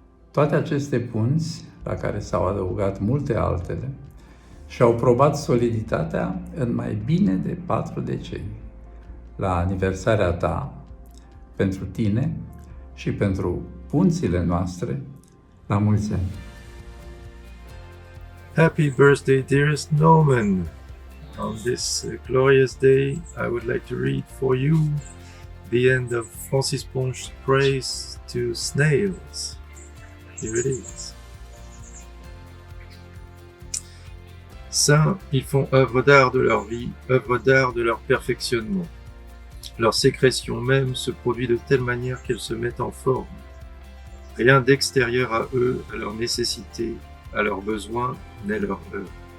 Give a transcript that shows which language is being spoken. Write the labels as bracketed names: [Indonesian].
[Romanian] Toate aceste punți, la care s-au adăugat multe altele, și-au probat soliditatea în mai bine de 4 decenii. La aniversarea ta, pentru tine și pentru punțile noastre, la mulți ani! [English] Happy birthday, dearest Norman! On this glorious day, I would like to read for you the end of Francis Ponch's praise to snails. Here it is. [French] Saints, ils font œuvre d'art de leur vie, œuvre d'art de leur perfectionnement. Leur sécrétion même se produit de telle manière qu'elles se mettent en forme. Rien d'extérieur à eux, à leurs nécessités, à leurs besoins, n'est leur œuvre.